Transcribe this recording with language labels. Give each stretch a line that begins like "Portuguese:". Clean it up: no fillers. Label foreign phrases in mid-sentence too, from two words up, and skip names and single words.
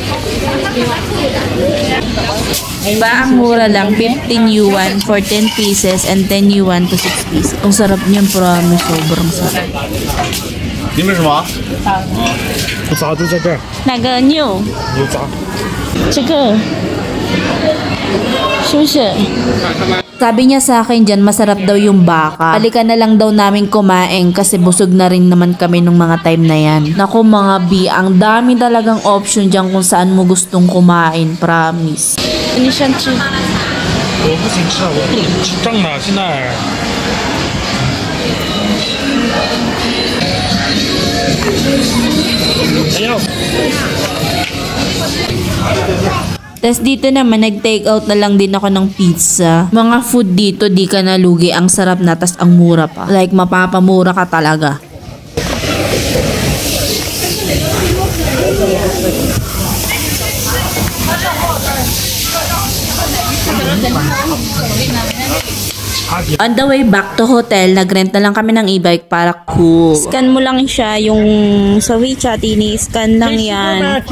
Filipino: Diba, ang mura lang,
English: 15 yuan for 10 pieces and 10 yuan to 6 pieces.
Filipino: Ang sarap niyan, promise, sobrang sarap.
Chinese: 你们什么？有啥都在这儿。哪个牛？有啥？这个。是不是？
Filipino: Sabi niya sa akin dyan, masarap daw yung baka. Balikan na lang daw namin kumain kasi busog na rin naman kami nung mga time na yan. Naku mga B, ang dami talagang option dyan kung saan mo gustong kumain, promise. Ano siyang chi?
Chinese: 我不行吃，我不能吃胀了，现在。哎呀！
Filipino: Tapos dito naman, nag-take out na lang din ako ng pizza. Mga food dito, di ka nalugi. Ang sarap na, tas ang mura pa. Like, mapapamura ka talaga.
English: On the way back to hotel,
Filipino: nag-rent na lang kami ng e-bike para cool. Scan mo lang siya, yung sa WeChat, ini-scan lang yan.